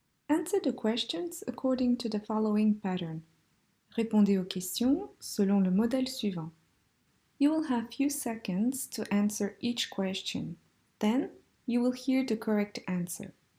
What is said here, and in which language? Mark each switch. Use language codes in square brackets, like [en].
[en] Answer the questions according to the following pattern. [fr] Répondez aux questions selon le modèle suivant. [en] You will have few seconds to answer each question. Then you will hear the correct answer.